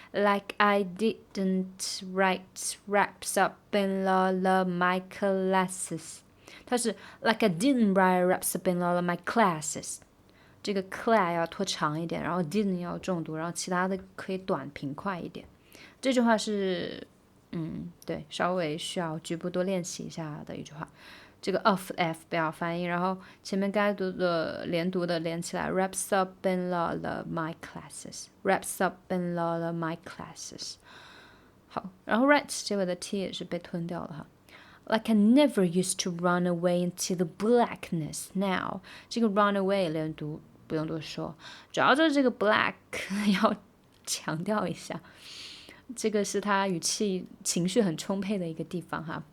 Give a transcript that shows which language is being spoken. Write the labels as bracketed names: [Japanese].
[English] Like I didn't write raps up in all of my classes， [Chinese] 它是 [English] like I didn't write raps up in all of my classes， [Chinese] 这个 clad 要拖长一点，然后 didn't 要重读，然后其他的可以短平快一点。这句话是对，稍微需要局部多练习一下的一句话。这个 [English] of f [Chinese] 不要发音，然后前面该读的连读的连起来 [English] wraps up in all of my classes wraps up in all of my classes。 [Chinese] 好，然后 right 结尾的 t 也是被吞掉了哈。 [English] Like I never used to run away into the blackness now。 [Chinese] 这个 run away 连读不用多说，主要就是这个 black 要强调一下，这个是他语气情绪很充沛的一个地方哈。